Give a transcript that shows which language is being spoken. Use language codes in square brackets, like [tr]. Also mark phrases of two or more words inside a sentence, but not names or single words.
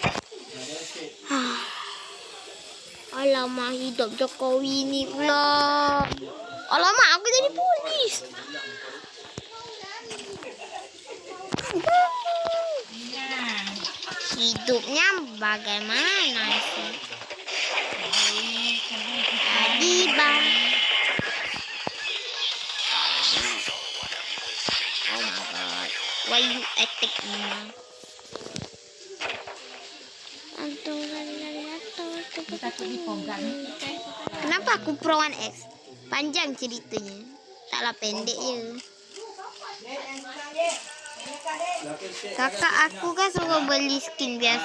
[ms] Alamak, hidup Jokowi ni pula. Alamak, aku jadi polis. Hidupnya bagaimana sih? Adiba. [en] Oh my god. Why you attack me? [ms] takut dipegang. Kenapa aku Pro One X? Panjang ceritanya. Taklah pendek je. Kakak aku kan suruh beli skin biasa.